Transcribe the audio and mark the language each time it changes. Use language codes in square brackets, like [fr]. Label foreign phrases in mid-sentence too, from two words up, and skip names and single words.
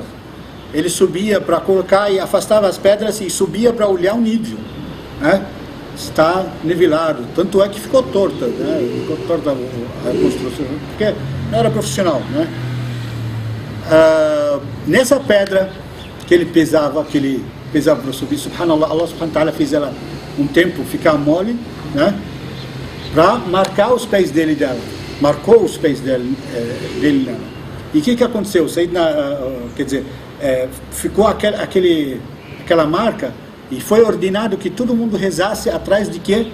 [pt] Ele subia para colocar e afastava as pedras e subia para olhar o nível, né? Está nivelado, tanto é que ficou torta, né? Ficou torta a construção, porque não era profissional, né? Nessa pedra que ele pesava para subir, [ar] سبحان الله، الله سبحانه وتعالى [pt] fez ela um tempo ficar mole, né? Para marcar os pés dela, marcou os pés dele nela. E o que aconteceu? Quer dizer, ficou aquela marca. E foi ordenado que todo mundo rezasse atrás de quê?